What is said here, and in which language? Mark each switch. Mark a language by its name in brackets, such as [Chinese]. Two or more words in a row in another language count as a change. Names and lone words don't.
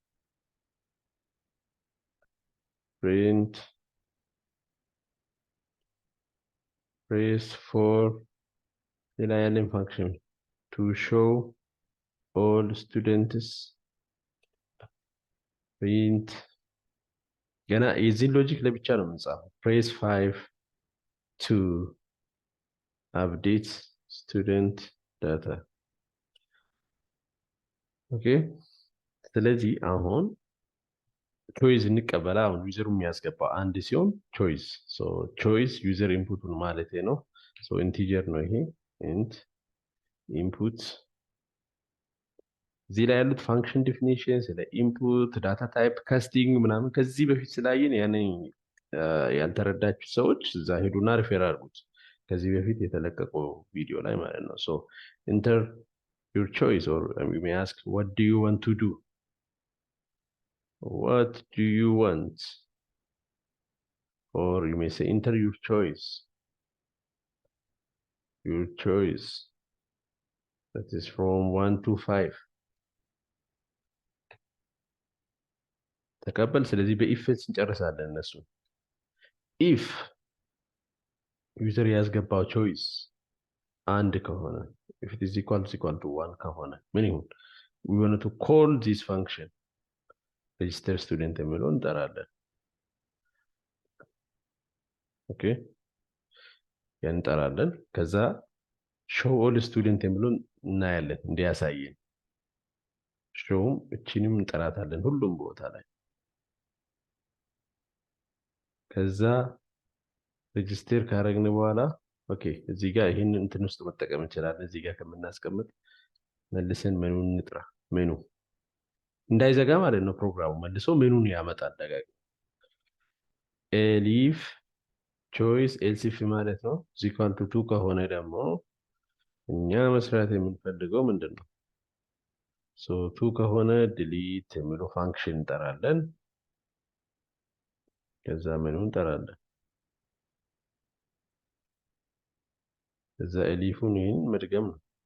[English] print, press 4 line function to show all students, print [Amharic] ገና የዚህን ሎጂክ ለብቻ ነው የምንጻፈው። [English] press 5 to update student data። [Amharic] ኦኬ ስለዚህ አሁን ቾይስ እንቀበላ። አሁን ዩዘሩ የሚያስገባው አንድ ሲሆን ቾይስ ቾይስ ዩዘር ኢንፑቱን ማለት ነው። ኢንቲጀር ነው ይሄ [English] int input [Amharic] እዚህ ላይ ያሉት ፋንክሽን ዲፊኒሽን ስለ ኢንፑት ዳታ ታይፕ ካስቲንግ ምናምን ከዚህ በፊት ስላየን ያንን ያልተረዳችሁ ሰዎች እዛ ሄዱና ሪፌር አድርጉት ከዚህ በፊት የተለቀቀው ቪዲዮ ላይ ማለት ነው። [English] enter your choice, or you may ask what do you want to do, what do you want, or you may say enter your choice, that is from 1 to 5 [Amharic] ተቀበል። ስለዚህ በኢፍ እንጨርሳለን እነሱ ኢፍ ዩዘር ያስገባው ቾይስ አንድ ከሆነ [English] if it is equal to 1 [Amharic] ከሆነ ምን ይሁን [English] we want to call this function register student [Amharic] የሚለውን እንጠራለን። ኦኬ ያን እንጠራለን። ከዛ [English] show all student [Amharic] የሚለውን እናያለን እንዲያሳየን showም እቺንም እንጠራታለን ሁሉም ቦታ ላይ። ከዛ ሬጂስተር ካረግን በኋላ ኦኬ እዚህ ጋር ይሄንን እንትን ውስጥ መጠቀም እንችላለን። እዚህ ጋር ከምናስቀምጥ መልሰን ሜኑን እንጥራ። ሜኑ እንዳይዘጋ ማለት ነው ፕሮግራሙ መልሶ ሜኑን ያመጣል ደጋግ [English] elif choice else if [Amharic] ማለት ነው [English] equal to 2 [Amharic] ከሆነ ደግሞ እኛ መስራት የምንፈልገው ምንድነው 2 ከሆነ delete የሚለው ፋንክሽን እንጠራለን። ከዛ ሜኑን እንጠራለን። ከዛ ኤሊፉን ይሄን መድገም ነው።